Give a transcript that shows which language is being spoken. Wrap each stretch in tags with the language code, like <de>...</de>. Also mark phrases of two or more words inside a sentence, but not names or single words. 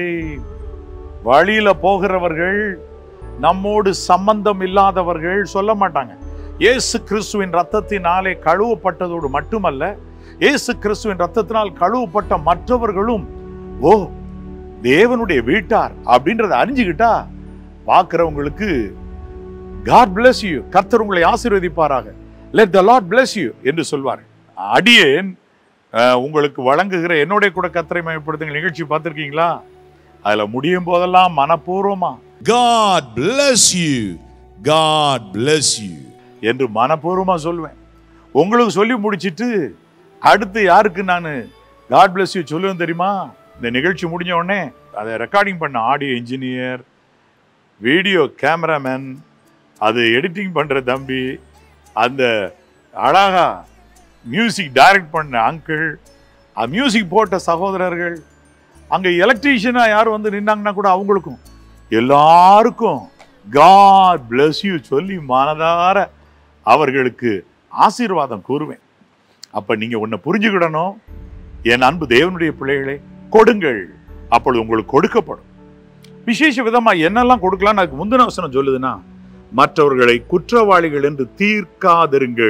<ta>வழியில போகிறவர்கள், நம்மோடு சம்பந்தம் இல்லாதவர்கள் சொல்ல மாட்டாங்க. இயேசு கிறிஸ்துவின் ரத்தத்தினாலே கழுவப்பட்டதோடு மட்டுமல்ல, இயேசு கிறிஸ்துவின் ரத்தத்தினால் கழுவப்பட்ட மற்றவர்களும் ஓ தேவனுடைய வீட்டார் அப்படின்றத அறிஞ்சுக்கிட்டா பார்க்கிறவங்களுக்கு</ta> <en>God bless you,</en> <ta>கர்த்தர் உங்களை ஆசீர்வதிப்பாராக,</ta> <en>let the Lord bless you</en> <ta>என்று சொல்வார். அடியேன் உங்களுக்கு வழங்குகிற என்னுடைய கூட கர்த்தரை மகிமைப்படுத்துங்கள் நிகழ்ச்சி பார்த்திருக்கீங்களா? அதுல முடியும் போதெல்லாம் மனப்பூர்வமா</ta> <en>God bless you, God bless you</en> <ta>என்று மனப்பூர்வமா சொல்லுவேன். உங்களுக்கு சொல்லி முடிச்சிட்டு அடுத்து யாருக்கு நான்</ta> <en>God bless you</en> <ta>சொல்லுவேன் தெரியுமா? இந்த நிகழ்ச்சி முடிஞ்ச உடனே அதை ரெக்கார்டிங் பண்ண</ta> <en>audio engineer, video cameraman,</en> <ta>அது எடிட்டிங் பண்ற தம்பி, அந்த அழகா</ta> <en>music direct</en> <ta>பண்ண அங்கிள், மியூசிக் போட்ட சகோதரர்கள், அங்க எலக்ட்ரீஷியனா யாரும் வந்து நின்னாங்கன்னா கூட அவங்களுக்கும் எல்லாருக்கும்</ta> <en>God bless you</en> <ta>சொல்லி மனதார அவர்களுக்கு ஆசீர்வாதம் கூறுவேன். அப்ப நீங்க ஒன்ன புரிஞ்சுக்கிடணும், என் அன்பு தேவனுடைய பிள்ளைகளே, கொடுங்கள், அப்பொழுது உங்களுக்கு கொடுக்கப்படும். விசேஷ விதமா என்னெல்லாம் கொடுக்கலாம்? அதுக்கு முந்தின வசனம் சொல்லுதுன்னா, மற்றவர்களை குற்றவாளிகள் என்று தீர்க்காதிருங்கள்.</ta>